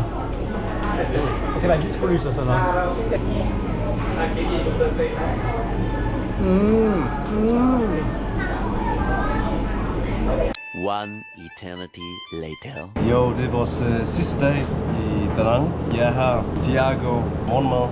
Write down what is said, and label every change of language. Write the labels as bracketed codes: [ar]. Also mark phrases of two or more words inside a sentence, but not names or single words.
[da] Det skal være lyslys og sådan noget. [en] One eternity later. [da] Jo, det er vores sidste dag i Da Nang. Jeg er her, Thiago, morgenmad.